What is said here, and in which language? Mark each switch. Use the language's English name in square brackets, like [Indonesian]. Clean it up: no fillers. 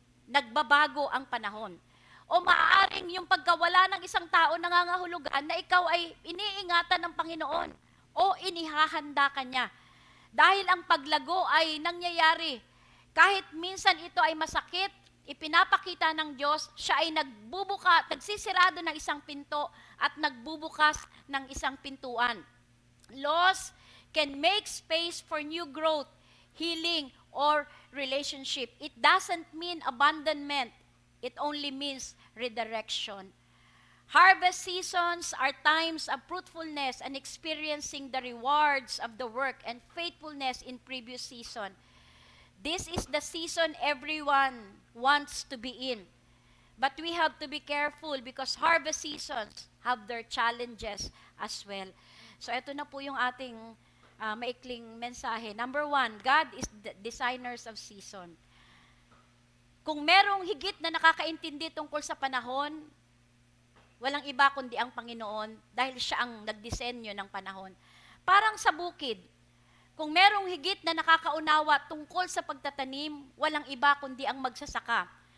[Filipino] Nagbabago ang panahon. O maaaring yung pagkawala ng isang tao nangangahulugan na ikaw ay iniingatan ng Panginoon o inihahanda ka niya. Dahil ang paglago ay nangyayari. Kahit minsan ito ay masakit, ipinapakita ng Diyos, siya ay nagsisirado ng isang pinto at nagbubukas ng isang pintuan. [English] Loss can make space for new growth, healing, or relationship. It doesn't mean abandonment. It only means redirection. Harvest seasons are times of fruitfulness and experiencing the rewards of the work and faithfulness in previous season. This is the season everyone wants to be in. But we have to be careful because harvest seasons have their challenges as well. [Filipino] So ito na po yung ating maikling mensahe. [English] Number 1, God is the designers of season. [Filipino] Kung merong higit na nakakaintindi tungkol sa panahon, walang iba kundi ang Panginoon dahil siya ang nagdisenyo ng panahon. Parang sa bukid, kung merong higit na nakakaunawa tungkol sa pagtatanim, walang iba kundi ang magsasaka.